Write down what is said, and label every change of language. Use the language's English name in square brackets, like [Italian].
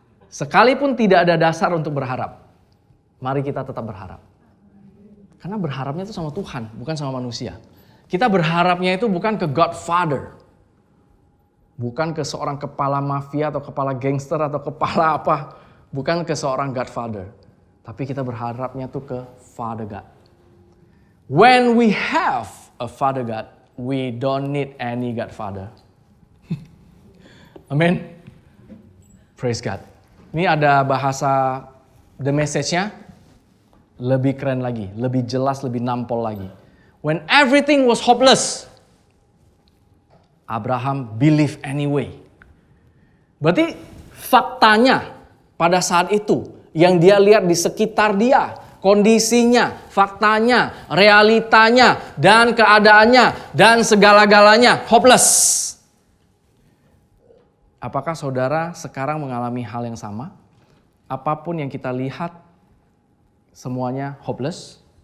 [Indonesian] Sekalipun tidak ada dasar untuk berharap, mari kita tetap berharap. Karena berharapnya itu sama Tuhan, bukan sama manusia. Kita berharapnya itu bukan ke Godfather. Bukan ke seorang kepala mafia atau kepala gangster atau kepala apa. Bukan ke seorang Godfather. Tapi kita berharapnya itu ke Father God. [English] When we have a Father God, we don't need any Godfather. Amin. Praise God. [Indonesian] Ini ada bahasa the message-nya lebih keren lagi, lebih jelas, lebih nampol lagi. [English] When everything was hopeless, Abraham believe anyway. [Indonesian] Berarti faktanya pada saat itu yang dia lihat di sekitar dia, kondisinya, faktanya, realitanya, dan keadaannya, dan segala-galanya hopeless. Apakah saudara sekarang mengalami hal yang sama? Apapun yang kita lihat, semuanya hopeless.